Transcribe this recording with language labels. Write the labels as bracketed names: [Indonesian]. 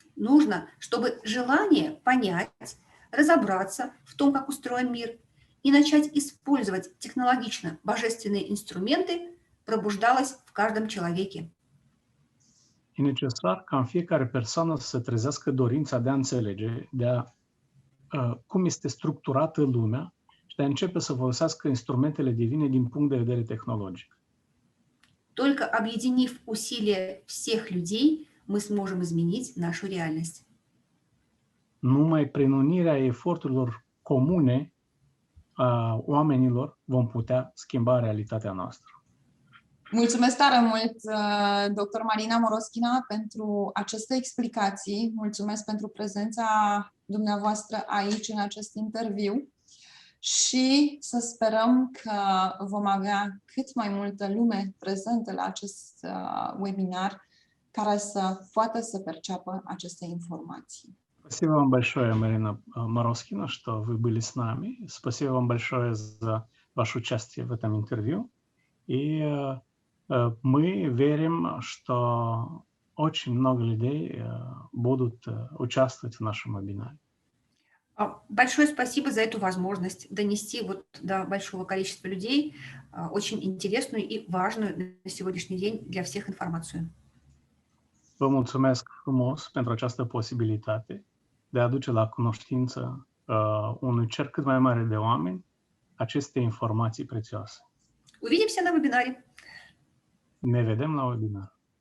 [Russian] Нужно, чтобы желание понять, разобраться в том, как устроен мир, и начать использовать технологично божественные инструменты пробуждалось в каждом человеке. [Romanian] E necesar ca în fiecare persoană să se trezească dorința de a înțelege, cum este structurată lumea și de a începe să folosească instrumentele divine din punct de vedere tehnologic. [Russian] Только объединив усилия всех людей, мы сможем изменить нашу реальность. [Romanian] Numai prin unirea eforturilor comune a oamenilor vom putea schimba realitatea noastră. Mulțumesc tare mult, dr. Marina Moroschina, pentru aceste explicații. Mulțumesc pentru prezența dumneavoastră aici în acest interviu și să sperăm că vom avea cât mai multă lume prezentă la acest webinar care să poată să perceapă aceste informații. [Russian] Спасибо вам большое, Марина Мороскина, что вы были с нами. Спасибо вам большое за ваше участие в этом интервью. И мы верим, что очень много людей будут участвовать в нашем вебинаре. Большое спасибо за эту возможность dонести вот до большого количества людей очень интересную и важную на сегодняшний день для всех информацию. [Romanian] Vă mulțumesc frumos pentru această posibilitate de a aduce la cunoștință unui cerc cât mai mare de oameni aceste informații prețioase. [Russian] Увидимся на вебинаре. [Romanian] Ne vedem la webinar.